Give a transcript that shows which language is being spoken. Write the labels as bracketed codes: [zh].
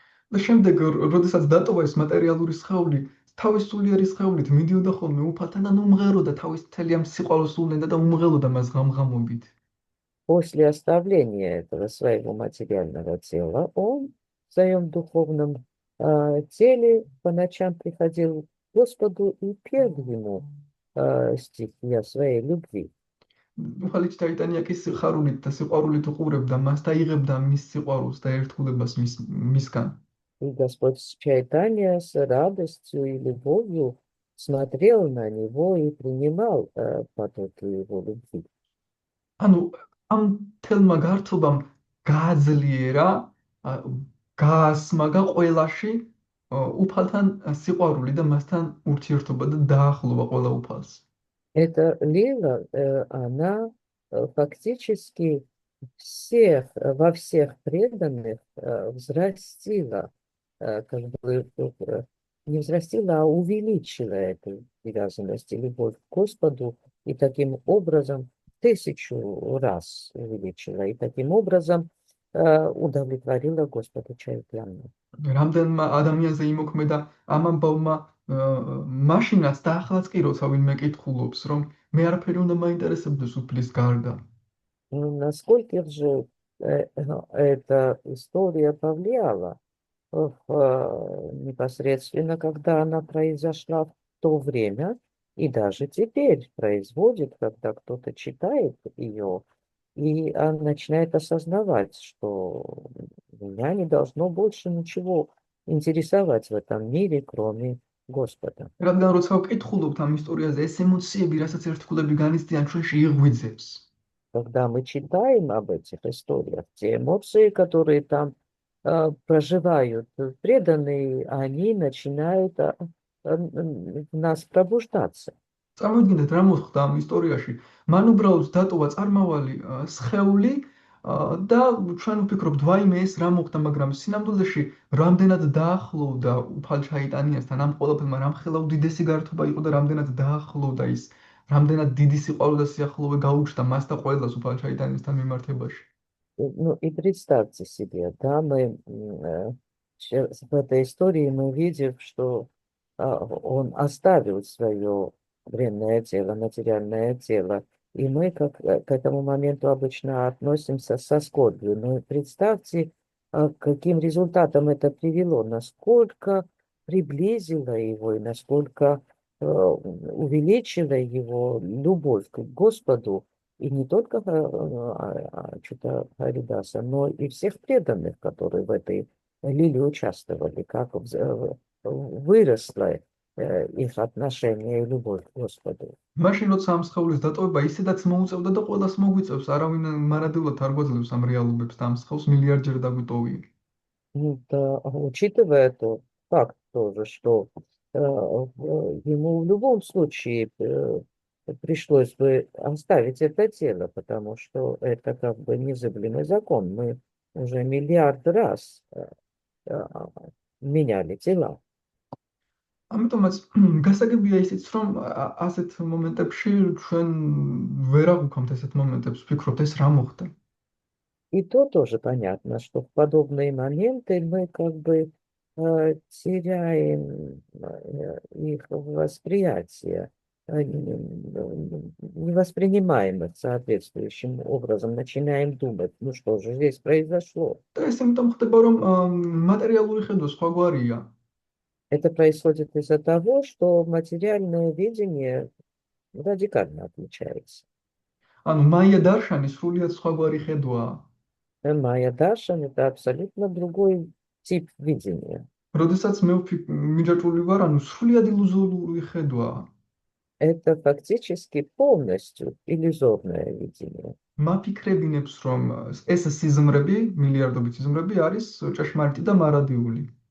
[ka] და შემდეგ, როდესაც დატოვა ეს მატერიალური სხეული, თავის სულიერი სხეულით მიდიოდა ხოლმე უფალთან და უმღეროდა თავის მთელი ამ სიყვარულს ულენდა და უმღეროდა მას ღამღამობით. [ru] После оставления этого своего материального тела он в своем духовном теле по ночам приходил к Господу и пел ему стихи о своей любви. [ka] უფალი ჩაიტანიაკის სიხარულით და სიყვარულით უყურებდა მას და იღებდა მის сиყვარულს და ერთგულებას მისგან. [ru] И Господь Чайтанья с радостью и любовью смотрел на него и принимал потоки его любви. [ka] ანუ ამ თელმა გართობამ გააძლიერა, გაასმაგა ყველაში უფალთან სიყვარული და მასთან ურთიერთობა და დაახლოვა ყველა უფალს. [ru] Эта лила, она фактически во всех преданных взрастила, как бы не взрастила, а увеличила эту привязанность и любовь к Господу, и таким образом 1000 раз увеличила, и таким образом удовлетворила Господа Чайтанью. [ka] რამდენმა ადამიანზე იმოქმედა ამ ამბავმა მაშინაც და ახლაც კი როცა ვინმე კითხულობს, რომ მე არაფერი უნდა მაინტერესებდეს უფლის გარდა. [ru] Насколько же эта история повлияла непосредственно, когда она произошла в то время, и даже теперь производит, когда кто-то читает ее, и он начинает осознавать, что меня не должно больше ничего интересовать в этом мире, кроме Господа. [ka] რადგან როცა ვკითხულობთ ამ ისტორიაზე, ეს ემოციები, რასაც ერთგულები განიცდიან, ჩვენში იღვიძებს. [ru] Когда мы читаем об этих историях, те эмоции, которые там проживают преданные, они начинают в нас пробуждаться. [ka] წარმოიდგინეთ, რა მოხდა ამ ისტორიაში. მან უბრალოდ დატოვა წარმავალი სხეული და ჩვენ ვფიქრობთ, ვაიმე ეს რა მოხდა, მაგრამ სინამდვილეში რამდენად დაახლოვდა უფალ ჩაიტანიასთან ამ ყველაფერმა, რამხელა უდიდესი გართობა იყო და რამდენად დაახლოვდა ის, რამდენად დიდი სიყვარული და სიახლოვე გაუჩნდა მას და ყველას უფალ ჩაიტანიასთან მიმართებაში. [ru] Ну и представьте себе, да, мы в этой истории мы видим, что он оставил свое бренное тело, материальное тело, и мы к этому моменту обычно относимся со скорбью. Но представьте, к каким результатам это привело, насколько приблизило его и насколько увеличило его любовь к Господу, и не только Ачюта Харидаса, но и всех преданных, которые в этой лиле участвовали, как выросло их отношение и любовь к Господу. [ka] მაშინ როცა ამ სხეულის დატოვება ისედაც მოუწევდა და ყველას მოგვიწევს, არავინ მარადეულად არ გვაძლევს ამ რეალობებს და ამ სხეულს მილიარდჯერ დაგვიტოვია. [ru] Да, учитывая тот факт тоже, что ему в любом случае пришлось бы оставить это тело, потому что это как бы незыблемый закон. Мы уже миллиард раз э, меняли тела. [ka] ამიტომაც გასაგებია ისიც, რომ ასეთ მომენტებში ჩვენ ვერ აღვქვამთ ესეთ მომენტებს, ვფიქრობთ ეს რა მოხდა. [ru] И то тоже понятно, что в подобные моменты мы как бы теряем их восприятие, не воспринимаем их соответствующим образом, начинаем думать, ну что же здесь произошло. [ka] და ეს იმიტომ ხდება, რომ მატერიალური ხედვა სხვაგვარია. [ru] Это происходит из-за того, что материальное видение радикально отличается. [ka] ანუ მაია დარშანი სრულიად სხვაგვარი ხედვაა. [ru] Майя Даршан – это абсолютно другой тип видения. [ka] როდესაც მე მიჯაჭვული ვარ, ანუ სრულიად ილუზორული ხედვაა. [ru] Это фактически полностью иллюзорное видение. [ka] მაფიქრებინებს, რომ ეს სიზმრები, მილიარდობით სიზმრები არის ჭეშმარიტი და მარადიული.